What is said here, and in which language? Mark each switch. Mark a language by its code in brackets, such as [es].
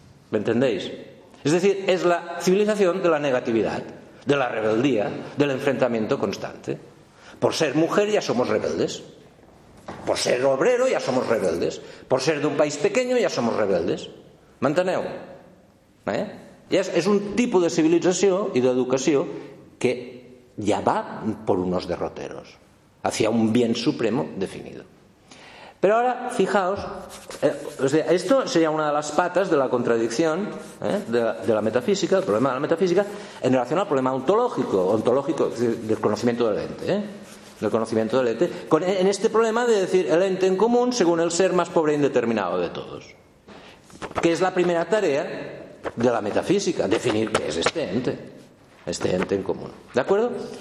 [es] ¿Me entendéis? Es decir, es la civilización de la negatividad, de la rebeldía, del enfrentamiento constante. Por ser mujer ya somos rebeldes. Por ser obrero ya somos rebeldes. Por ser de un país pequeño ya somos rebeldes. [ca] ¿Manteneu? ¿Eh? Ja és un tipus de civilització i d'educació que ja va per uns [es] derroteros hacia un bien supremo definido. [ca] Però ara, [es] fijaos, esto seria una de les patas de la contradicció de la metafísica, el problema de la metafísica en relació al problema ontológico del conocimiento del ente, del conocimiento del ente, en este problema de decir el ente en común según el ser más pobre e indeterminado de todos, que es la primera tarea de la metafísica, definir qué es este ente en común. ¿De acuerdo?